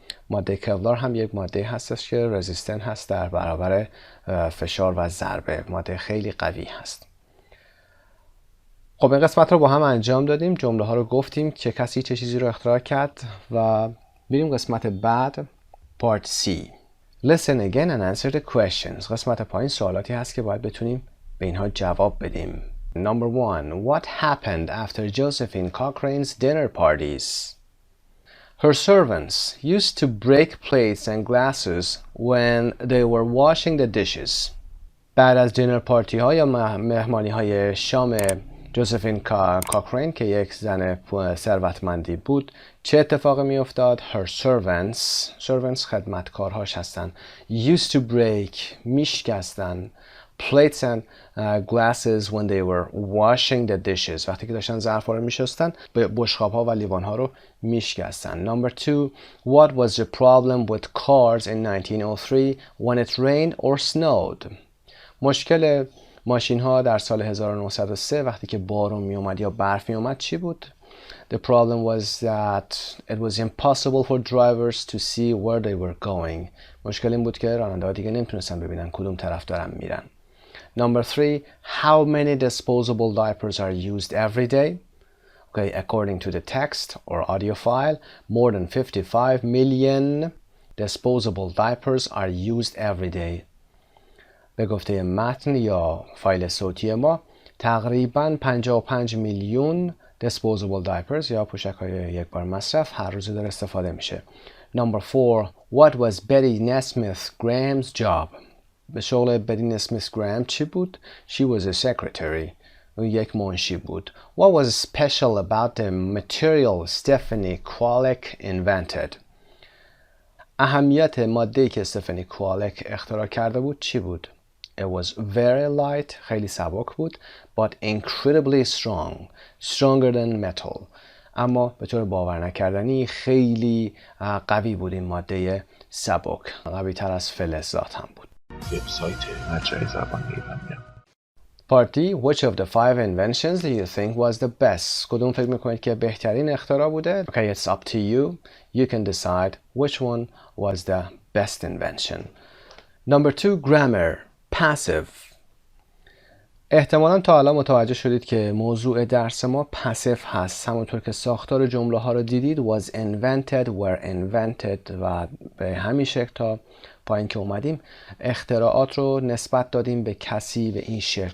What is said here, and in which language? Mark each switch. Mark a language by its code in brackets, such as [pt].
[fa] ماده کevlar هم یک ماده هستش که رزیستنت هست در برابر فشار و ضربه. ماده خیلی قوی هست. خب این قسمت رو با هم انجام دادیم. جمله ها رو گفتیم که کسی چه چیزی رو اختراع کرد و بریم قسمت بعد. [en] Part C. Listen again and answer the questions. [fa] قسمت پایین سوالاتی هست که باید بتونیم به اینها جواب بدیم. [en] Number 1. What happened after Josephine Cochrane's dinner parties? Her servants used to break plates and glasses when they were washing the dishes. [fa] بعد از دینر پارتی ها یا مهمانی های شام جوزفین کاکرین که یک زن ثروتمندی بود چه اتفاقی می افتاد؟ [en] Her servants [fa] خدمتکارهاش هستن. [en] Used to break [fa] میشکستن [en] plates and glasses when they were washing the dishes. [fa] وقتی که داشتن ظرفا رو میشستن بشقاب ها و لیوان ها رو میشکستن. [en] Number 2. What was the problem with cars in 1903 when it rained or snowed? [fa] مشکل ماشین ها در سال 1903 وقتی که بارون می اومد یا برف می اومد چی بود؟ [en] The problem was that it was impossible for drivers to see where they were going. [fa] مشکل این بود که راننده ها دیگه نمیتونستن ببینن کدوم طرف دارن میرن. [en] Number 3. How many disposable diapers are used every day? Okay, according to the text or audio file, more than 55 million disposable diapers are used every day. [fa] به گفته متن یا فایل صوتی ما تقریباً 55 میلیون [en] disposable diapers [fa] یا پوشک های یک بار مصرف هر روز داره استفاده میشه. [en] Number 4. What was Betty Nesmith Graham's job? [fa] به شغل بدی نسمیث گرام چی بود؟ [en] She was a secretary. [fa] او یک منشی بود. [en] What was special about the material Stephanie Kwolek invented? [fa] اهمیت ماده‌ای که استفانی کوالک اختراع کرده بود چی بود؟ [en] It was very light, [fa] خیلی سبک بود, [en] but incredibly strong, stronger than metal. [fa] اما به طور باور نکردنی خیلی قوی بود این ماده سبک, قوی تر از فلزات هم بود. وبسایت مجموعه زبان ایرانی. [en] Part D. Which of the 5 inventions do you think was the best? [fa] کدوم فکر میکنید که بهترین اختراع بوده؟ [en] Okay, it's up to you. You can decide which one was the best invention. Number 2. Grammar. Passive. [fa] احتمالاً تا حالا متوجه شدید که موضوع درس ما پسیو هست. همونطور که ساختار جمله ها رو دیدید [en] was invented, were invented [fa] و به همین شکل تا پایین که اومدیم اختراعات رو نسبت دادیم به کسی به این شکل.